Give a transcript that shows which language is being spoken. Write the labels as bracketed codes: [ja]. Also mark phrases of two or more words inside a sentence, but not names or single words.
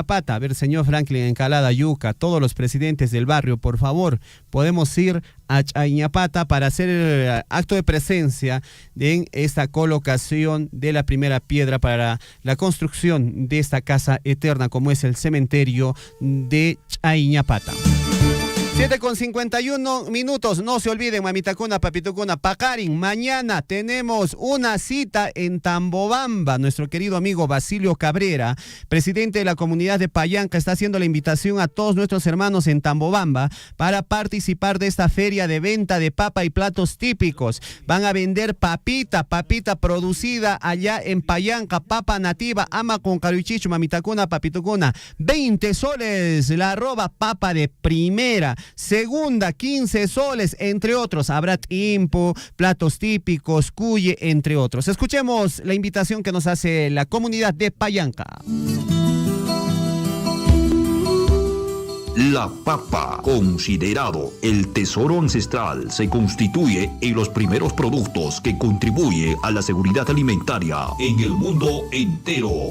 [es] A ver, señor Franklin Encalada Yuca, todos los presidentes del barrio, por favor, podemos ir a Chañapata para hacer el acto de presencia en esta colocación de la primera piedra para la construcción de esta casa eterna como es el cementerio de Chañapata. 7:51. No se olviden, [qu] mamitacuna, papitucuna, Pacarin. [es] Mañana tenemos una cita en Tambobamba. Nuestro querido amigo Basilio Cabrera, presidente de la comunidad de Payanca, está haciendo la invitación a todos nuestros hermanos en Tambobamba para participar de esta feria de venta de papa y platos típicos. Van a vender papita producida allá en Payanca, papa nativa, ama con caruchicho, [qu] mamitacuna, papitucuna. [es] 20 soles la arroba papa de primera. Segunda, 15 soles, entre otros. Habrá timpo, platos típicos, cuye, entre otros. Escuchemos la invitación que nos hace la comunidad de Payanca. La papa, considerado el tesoro ancestral, se constituye en los primeros productos que contribuye a la seguridad alimentaria en el mundo entero.